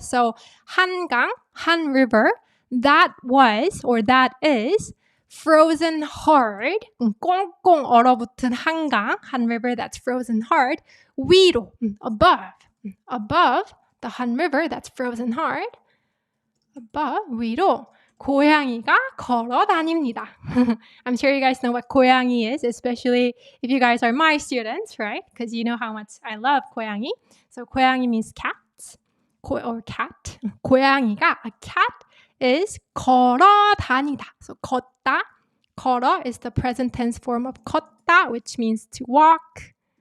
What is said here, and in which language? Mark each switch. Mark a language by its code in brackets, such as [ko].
[en] So 한강, Han River, that was or that is frozen hard. [ko] 꽁꽁 얼어붙은 한강, [en] Han River that's frozen hard. [ko] 위로, [en] above the Han River that's frozen hard. above, [ko] 위로. 고양이가 걸어 다닙니다. [en] I'm sure you guys know what 고양이 is, especially if you guys are my students, right? Because you know how much I love 고양이. So 고양이 means cat or cat. 고양이가, a cat is [ko] 걸어 다니다. [en] So 걷다, 걸어 is the present tense form of 걷다, which means to walk.